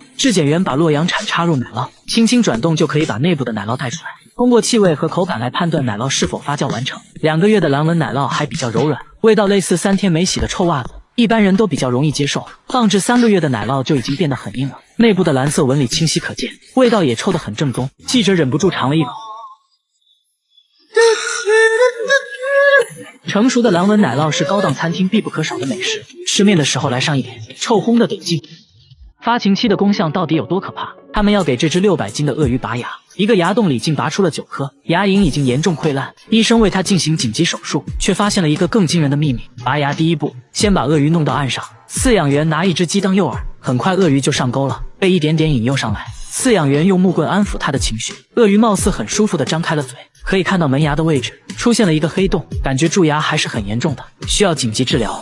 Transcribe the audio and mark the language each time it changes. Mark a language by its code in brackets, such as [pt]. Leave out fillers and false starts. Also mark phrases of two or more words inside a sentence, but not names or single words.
[zh] 質檢員把洛陽鏟插入奶酪，輕輕轉動就可以把內部的奶酪帶出來，通過氣味和口感來判斷奶酪是否發酵完成。2個月的藍紋奶酪還比較柔軟，味道類似3天沒洗的臭襪子。一般人都比較容易接受。放置3個月的奶酪就已經變得很硬了，內部的藍色紋理清晰可見，味道也抽得很正宗。记者忍不住嘗了一口。成熟的蓝紋奶酪是高檔餐廳必不可少的美食，吃面的时候來上一点，臭烘的得勁。發情期的功效到底有多可怕？他們要給這只600斤的鱷魚拔牙，一個牙洞裡竟拔出了9顆，牙齦已經嚴重潰爛。醫生為他進行緊急手術，卻發現了一個更驚人的秘密。拔牙第一步，先把鱷魚弄到岸上，飼養員拿一只雞當誘餌，很快鱷魚就上鈎了，被一點點引誘上來。飼養員用木棍安撫他的情緒，鱷魚貌似很舒服地張開了嘴，可以看到門牙的位置出現了一個黑洞，感覺蛀牙還是很嚴重的，需要緊急治療。